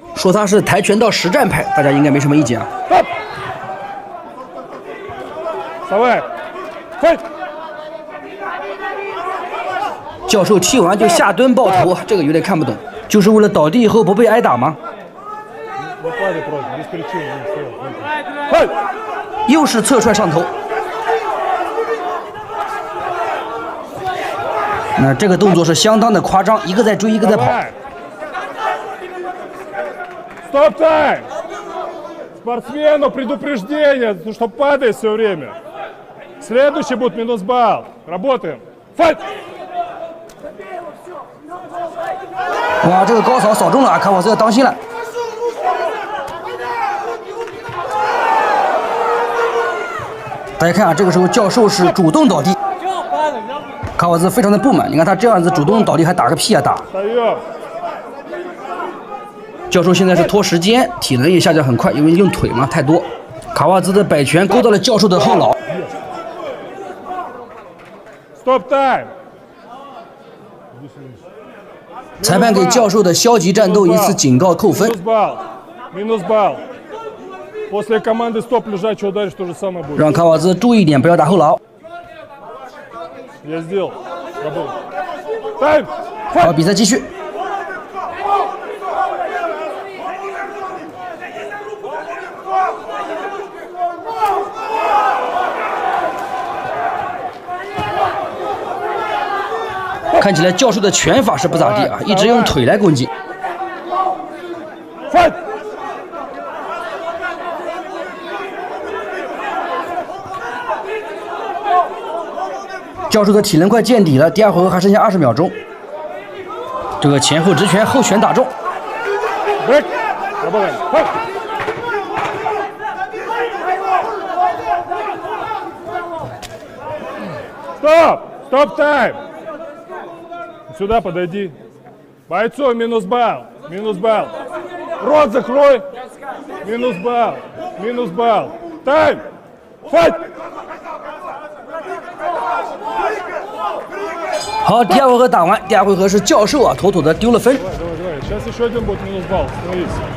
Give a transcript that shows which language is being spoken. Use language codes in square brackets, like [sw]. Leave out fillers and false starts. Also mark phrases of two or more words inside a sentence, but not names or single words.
[zh] 说他是跆拳道实战派，大家应该没什么意见啊。教授踢完就下蹲抱头，这个有点看不懂，就是为了倒地以后不被挨打吗？又是侧踹上头。那这个动作是相当的夸张，一个在追，一个在跑。 [ru] Стоп тайм! Спортсмену предупреждение, что падает все время. Следующий будет минус балл. Работаем. Файт! [zh] 哇，这个高扫扫中了啊！卡瓦兹要当心了。大家看啊，这个时候教授是主动倒地，卡瓦兹非常的不满。你看他这样子主动倒地还打个屁啊打！教授现在是拖时间，体能也下降很快，因为用腿嘛太多。卡瓦兹的摆拳勾到了教授的后脑。 [en] Stop time！ [zh] 裁判给教授的消极战斗一次警告扣分。 [ru] Минус балл. После команды стоп лежачий ударишь, то же самое будет. [zh] 让卡瓦兹注意一点，不要打后脑。 [ru] Я сделал. Тайм! [zh] 好，比赛继续。看起来教授的拳法是不咋地啊，一直用腿来攻击。教授的体能快见底了，第2回合还剩下20秒钟。这个前后直拳，后拳打中。 [ru] Стоп тайм! Сюда подойди. Бойцу минус балл. Минус балл. Рот закрой. Минус балл. Минус балл. Тайм! Файт! [zh] 好，第2回合打完，第2回合是教授啊，妥妥的丢了分。 [ru] Сейчас еще один будет минус балл. Становись.